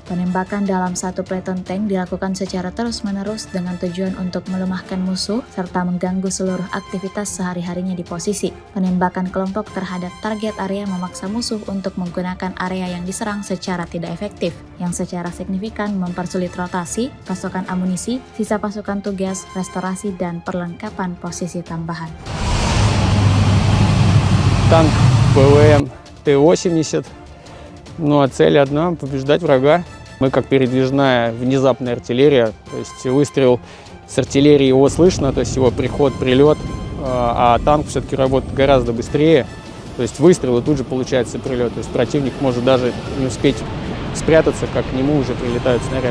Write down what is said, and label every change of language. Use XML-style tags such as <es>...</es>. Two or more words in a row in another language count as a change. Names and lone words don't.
<id>Penembakan dalam satu peleton tank dilakukan secara terus-menerus dengan tujuan untuk melemahkan musuh serta mengganggu seluruh aktivitas sehari-harinya di posisi. Penembakan kelompok terhadap target area memaksa musuh untuk menggunakan area yang diserang secara tidak efektif, yang secara signifikan mempersulit rotasi, pasokan amunisi, sisa pasukan tugas, restorasi, dan perlengkapan posisi tambahan.</id> <ru>Танк ПВМ Т-80, но цель одна — побеждать врага. Мы как передвижная внезапная артиллерия, то есть выстрел с артиллерии его слышно, то есть его приход, прилет, а танк все-таки работает гораздо быстрее, то есть выстрел и тут же получается прилет, то есть противник может даже не успеть спрятаться, как к нему уже прилетают снаряды.</ru>